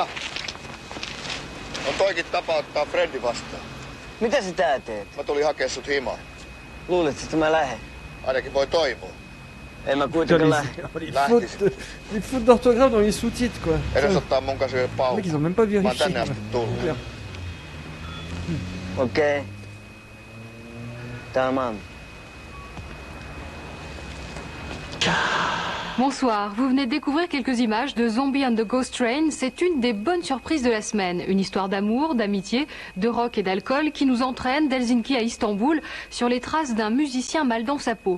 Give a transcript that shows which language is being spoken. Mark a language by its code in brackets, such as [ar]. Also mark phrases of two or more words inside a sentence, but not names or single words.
[fi] On toikin tapa ottaa Freddi vastaan. Mitä sä tää teet? Mä tulin hakea sut himaan. Luuletko, että mä lähden? Ainakin voi toivoa. En mä kuitenkaan lähde. [fr] Les fautes d'orthographe dans les sous-titres, quoi. [fi] Edes ottaa mun kanssa yhden pauhun. [fr] Ils ont même pas [fi] Mä oon [fr] vérifié. [fi] tänne asti tullut. Okei. [tr] Tamam. [fr] Bonsoir, vous venez de découvrir quelques images de Zombie and the Ghost Train. C'est une des bonnes surprises de la semaine. Une histoire d'amour, d'amitié, de rock et d'alcool qui nous entraîne d'Helsinki à Istanbul sur les traces d'un musicien mal dans sa peau.